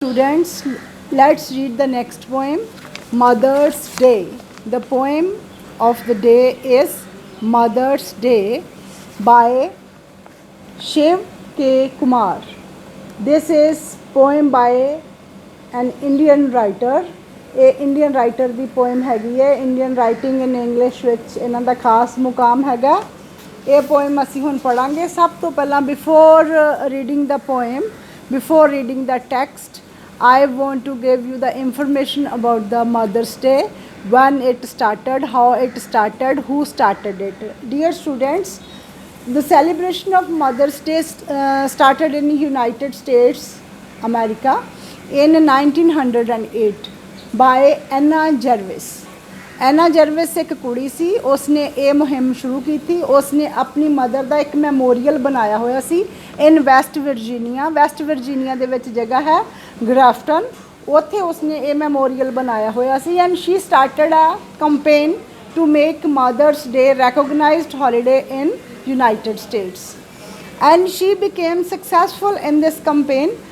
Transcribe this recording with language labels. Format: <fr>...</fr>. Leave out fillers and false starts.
<en>Students, let's read the next poem, Mother's Day. The poem of the day is Mother's Day by Shiv K. Kumar. This is poem by an Indian writer.</en> <pa>Indian writer ਦੀ poem ਹੈਗੀ ਹੈ.</pa> <en>Indian writing in English</en> <pa>ਵਿੱਚ ਇਹਨਾਂ ਦਾ ਖਾਸ ਮੁਕਾਮ ਹੈਗਾ. ਇਹ poem ਅਸੀਂ ਹੁਣ ਪੜਾਂਗੇ. ਸਭ ਤੋਂ ਪਹਿਲਾਂ</pa> <en>before reading the poem, before reading the text, I want to give you the information about the Mother's Day, when it started, how it started, who started it. Dear students, the celebration of Mother's Day started in United States, America in 1908 by Anna Jarvis.</en> <pa>ਐਨਾ ਜਰਵਿਸ ਇੱਕ ਕੁੜੀ ਸੀ, ਉਸਨੇ ਇਹ ਮੁਹਿੰਮ ਸ਼ੁਰੂ ਕੀਤੀ। ਉਸਨੇ ਆਪਣੀ ਮਦਰ ਦਾ ਇੱਕ ਮੈਮੋਰੀਅਲ ਬਣਾਇਆ ਹੋਇਆ ਸੀ ਇਨ ਵੈਸਟ ਵਰਜੀਨੀਆ ਦੇ ਵਿੱਚ ਜਗ੍ਹਾ ਹੈ ਗ੍ਰਾਫਟਨ, ਉੱਥੇ ਉਸਨੇ ਇਹ ਮੈਮੋਰੀਅਲ ਬਣਾਇਆ ਹੋਇਆ ਸੀ।</pa> <en>And she started a campaign to make Mother's Day recognised holiday in United States, and she became successful in this campaign.</en>